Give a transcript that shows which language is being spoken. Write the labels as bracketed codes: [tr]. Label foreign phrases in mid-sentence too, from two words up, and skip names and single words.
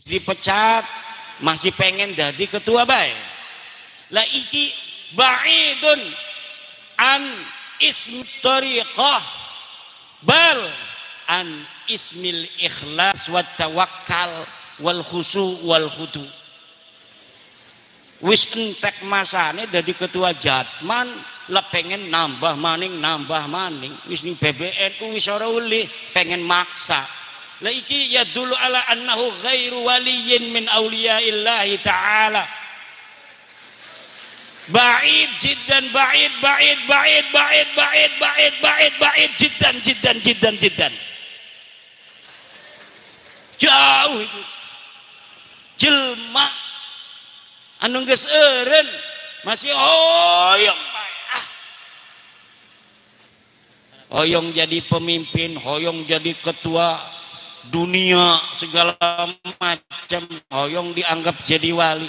[id] dipecat masih pengen jadi ketua bae. [jv] Lah iki [ar] بعيد عن اسم الطريقة بل عن اسم الإخلاص والتوكل والخشوع والخضوع. [jv] Wis entek masane jadi ketua Jatman lah pengen nambah maning wis ning PBNU wis ora uli pengen maksa. Lah iki ya [ar] دل على أنه غير ولي من أولياء الله تعالى. بعيد جدا بعيد جدا. [id] Jauh itu. [su] Jelma anu geus eureun masih hoyong hoyong jadi pemimpin, hoyong jadi ketua dunia segala macam, hoyong dianggap jadi wali.